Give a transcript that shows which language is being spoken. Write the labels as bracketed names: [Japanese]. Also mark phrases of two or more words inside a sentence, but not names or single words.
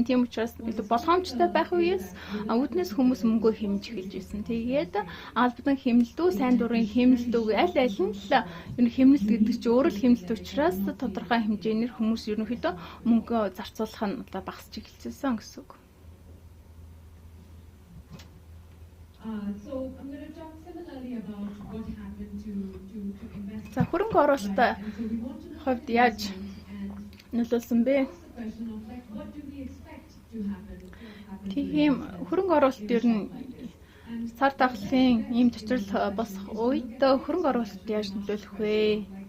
[Mongolian] Тийм учраас илүү болгоомжтой байх үеэс үүднээс хүмүүс мөнгөө хэмж эхэлж байсан. Тэгээд албадан хэмнэлтүү, сайн дурын хэмнэлтүү аль нь л энэ хэмнэлт гэдэг чинь өөрөө л хэмнэлт учраас тодорхой хэмжээгээр хүмүүс ерөнхийдөө мөнгөө зарцуулах нь одоо багасч эхэлсэн гэсэн үг. [English] So I'm going to talk similarly about what happened to investors. [Mongolian] За хөрөнгө оруулалтын хувьд яаж нөлөөлсөн бэ? Тийм хөрөнгө оруулалт ер нь цар тахлын ийм төчрөл босох үед хөрөнгө оруулалт яаж нөлөөлөх вэ?